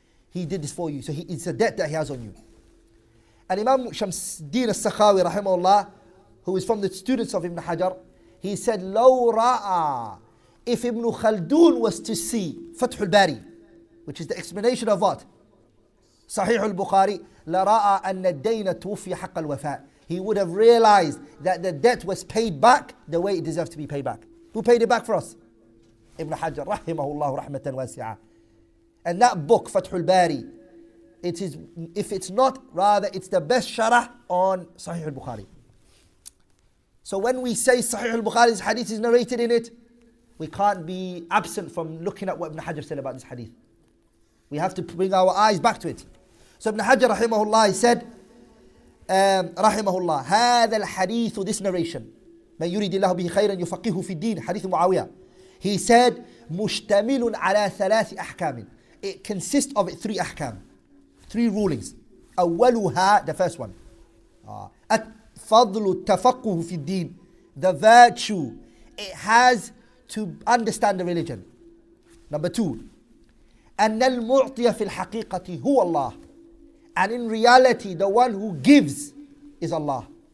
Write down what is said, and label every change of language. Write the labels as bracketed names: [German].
[English] He did this for you, so it's a debt that he has on you. And Imam Shamsuddin al-Sakhawi rahimahullah, who is from the students of Ibn Hajar, he said, لو رأى, if Ibn Khaldun was to see Fath al-Bari, which is the explanation of what? [Arabic] Sahih al-Bukhari, لرأى أن الدين توفي حق الوفاء. [English] He would have realized that the debt was paid back the way it deserves to be paid back. Who paid it back for us? Ibn Hajar rahimahullah rahmatan wasi'ah. And that book, Fath al-Bari, it is, if it's not, rather it's the best sharah on Sahih al-Bukhari. So when we say Sahih al-Bukhari's hadith is narrated in it, we can't be absent from looking at what Ibn Hajar said about this hadith. We have to bring our eyes back to it. So Ibn Hajar rahimahullah, he said, rahimahullah, هذا الحديث, this narration, من يريد الله به خيرا يفقهه في الدين, hadith Muawiyah. [Arabic] He said, مشتمل على ثلاث أحكام. [English] It consists of 3 ahkam, 3 rulings. أولها, the first one, الفضل التفقه في الدين, the virtue it has to understand the religion. Number 2, أن المعطي في الحقيقة هو الله, and in reality the one who gives is Allah.